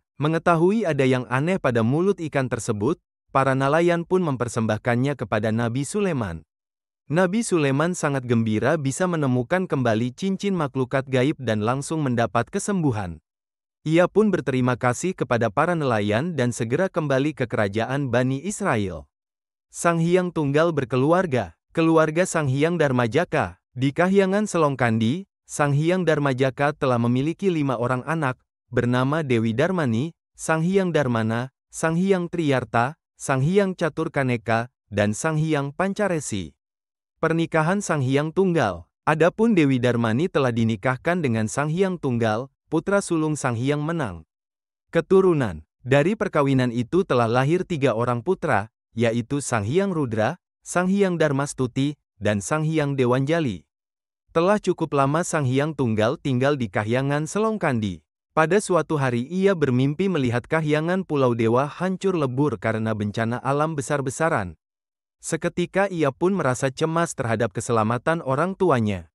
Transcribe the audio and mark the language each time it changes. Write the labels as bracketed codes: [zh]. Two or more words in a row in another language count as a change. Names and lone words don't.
[id] Mengetahui ada yang aneh pada mulut ikan tersebut, para nelayan pun mempersembahkannya kepada Nabi Sulaiman. Nabi Sulaiman sangat gembira bisa menemukan kembali cincin maklukat gaib dan langsung mendapat kesembuhan. Ia pun berterima kasih kepada para nelayan dan segera kembali ke kerajaan Bani Israel. Sang Hyang Tunggal berkeluarga. Keluarga Sang Hyang Darmajaka. Di kahyangan Selongkandi, Sang Hyang Darmajaka telah memiliki 5 orang anak, bernama Dewi Darmani, Sang Hyang Darmana, Sang Hyang Triyarta, Sang Hyang Caturkaneka, dan Sang Hyang Pancaresi. Pernikahan Sang Hyang Tunggal. Adapun Dewi Darmani telah dinikahkan dengan Sang Hyang Tunggal, putra sulung Sang Hyang Menang. Keturunan. Dari perkawinan itu telah lahir 3 orang putra, yaitu Sang Hyang Rudra, Sang Hyang Darmastuti, dan Sang Hyang Dewanjali. Telah cukup lama Sang Hyang Tunggal tinggal di kahyangan Selongkandi. Pada suatu hari ia bermimpi melihat kahyangan Pulau Dewa hancur lebur karena bencana alam besar-besaran. Seketika ia pun merasa cemas terhadap keselamatan orang tuanya.